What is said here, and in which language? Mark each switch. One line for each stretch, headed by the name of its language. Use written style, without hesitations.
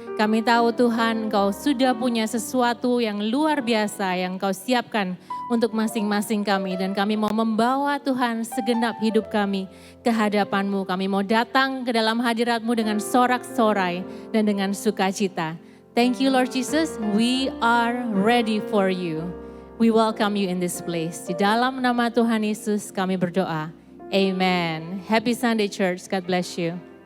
Indonesian: Kami tahu Tuhan, Engkau sudah punya sesuatu yang luar biasa yang Engkau siapkan untuk masing-masing kami. Dan kami mau membawa Tuhan segenap hidup kami ke hadapan-Mu. Kami mau datang ke dalam hadirat-Mu dengan sorak-sorai dan dengan sukacita.
English: Thank you Lord Jesus, we are ready for you. We welcome you in this place.
Indonesian: Di dalam nama Tuhan Yesus kami berdoa. Amen.
English: Happy Sunday Church, God bless you.